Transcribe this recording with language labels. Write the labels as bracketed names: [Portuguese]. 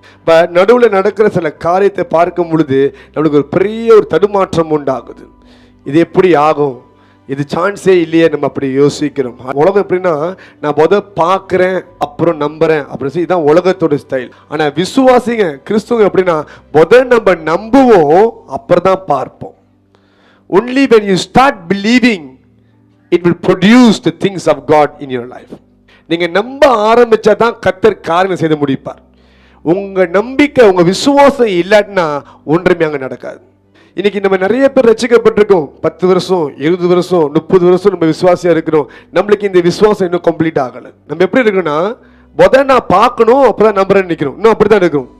[Tamil] இப்போ நடுவில் நடக்கிற சில காரியத்தை பார்க்கும் பொழுது நம்மளுக்கு ஒரு பெரிய ஒரு தடுமாற்றம் உண்டாகுது. இது எப்படி ஆகும், இது சான்ஸே இல்லையே, நம்ம அப்படி யோசிக்கிறோம். உலகம் எப்படின்னா, நான் பார்க்குறேன் அப்புறம் நம்புறேன் அப்படின்னு சொல்லி, இதுதான் உலகத்தோட ஸ்டைல். ஆனால் விசுவாசிங்க கிறிஸ்துவங்க எப்படின்னா, நம்ம நம்புவோம் அப்புறம் தான் பார்ப்போம். [English] only when you start believing it will produce the things of God in your life. [Tamil] நீங்க நம்ப ஆரம்பிச்சா தான் கர்த்தர் காரியங்களை செய்து முடிப்பார். உங்க நம்பிக்கை, உங்க விசுவாசம் இல்லாட்டினா ஒன்றுமே அங்கே நடக்காது. இன்னைக்கு நம்ம நிறைய பேர் ரட்சிக்கப்பட்டிருக்கோம். 10 வருஷம் 20 வருஷம் 30 வருஷம் நம்ம விசுவாசியா இருக்கிறோம். நம்மளுக்கு இந்த விசுவாசம் இன்னும் கம்ப்ளீட் ஆகலை. நம்ம எப்படி இருக்கோம்னா, நான் பார்க்கணும் அப்பதான் நம்புறேன்னு நிற்கிறோம். இன்னும் அப்படித்தான் இருக்கிறோம்.